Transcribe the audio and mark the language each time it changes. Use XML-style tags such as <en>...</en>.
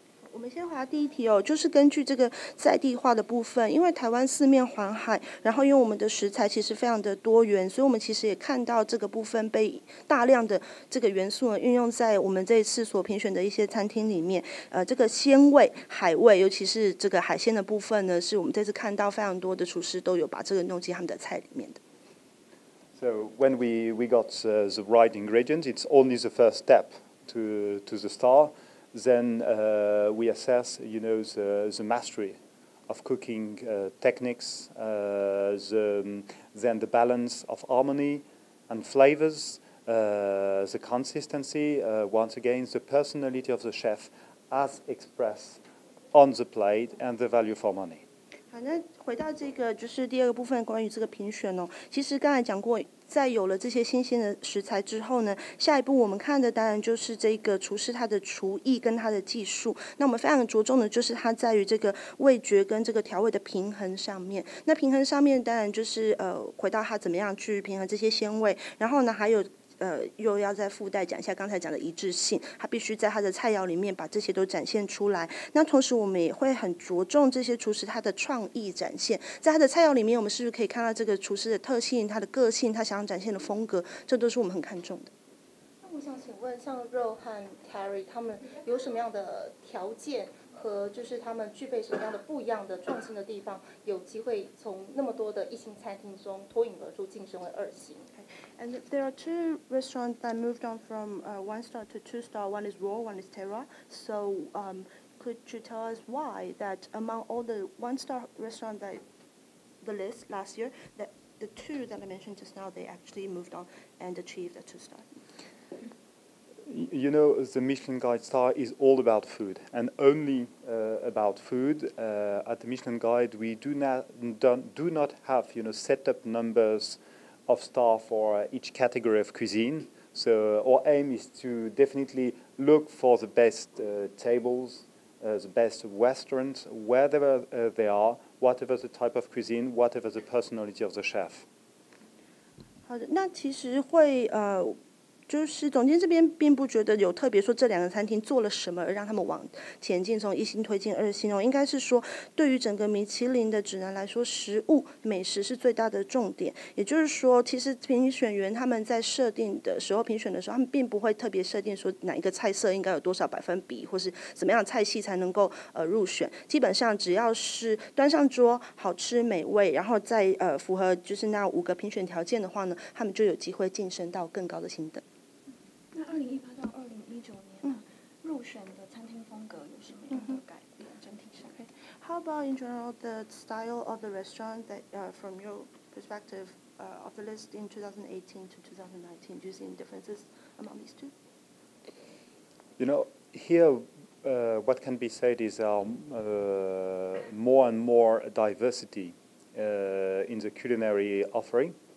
<zh>我们先回答第一题哦，就是根据这个在地化的部分，因为台湾四面环海，然后因为我们的食材其实非常的多元，所以我们其实也看到这个部分被大量的这个元素呢运用在我们这一次所评选的一些餐厅里面。这个鲜味、海味，尤其是这个海鲜的部分呢，是我们这次看到非常多的厨师都有把这个弄进他们的菜里面的。</zh> <en>So when we got the right ingredients, it's only the first step to the star. Then we assess, the mastery of cooking techniques, then the balance of harmony and flavors, the consistency, once again, the personality of the chef as expressed on the plate, and the value for money.</en> <zh>好，那回到这个就是第二个部分，关于这个评选哦。其实刚才讲过，在有了这些新鲜的食材之后呢，下一步我们看的当然就是这个厨师他的厨艺跟他的技术。那我们非常着重的就是他在于这个味觉跟这个调味的平衡上面。那平衡上面当然就是回到他怎么样去平衡这些鲜味，然后呢还有。又要再附带讲一下刚才讲的一致性，他必须在他的菜肴里面把这些都展现出来。那同时我们也会很着重这些厨师他的创意展现，在他的菜肴里面，我们是不是可以看到这个厨师的特性、他的个性、他想要展现的风格，这都是我们很看重的。那我想请问，像肉和 Terry 他们有什么样的条件？和就是他们具备什么样的不一样的创新的地方，有机会从那么多的一星餐厅中脱颖而出，晋升为2星。</zh> <en>And there are 2 restaurants that moved on from 1 star to 2 star. One is Raw, one is Terra. So could you tell us why that among all the 1 star restaurants that the list last year, that the 2 that I mentioned just now, they actually moved on and achieved a 2 star? You know, the Michelin Guide star is all about food, and only about food. At the Michelin Guide, we do not have set up numbers of star for each category of cuisine. So our aim is to definitely look for the best tables, the best restaurants, wherever they are, whatever the type of cuisine, whatever the personality of the chef.</en> <zh>好的，那其实会就是总监这边并不觉得有特别说这两个餐厅做了什么而让他们往前进，从1星推进2星哦，应该是说对于整个米其林的指南来说，食物美食是最大的重点。也就是说，其实评选员他们在设定的时候，评选的时候，他们并不会特别设定说哪一个菜色应该有多少百分比，或是怎么样的菜系才能够入选。基本上只要是端上桌好吃美味，然后再符合就是那5个评选条件的话呢，他们就有机会晋升到更高的星等。那2018到2019年入选的餐厅风格有什么样的改变？整体上</zh> <en>How about in general the style of the restaurant that, from your perspective, of the list in 2018 to 2019? Do you see any differences among these two? You know, here what can be said is more and more diversity in the culinary offering.</en>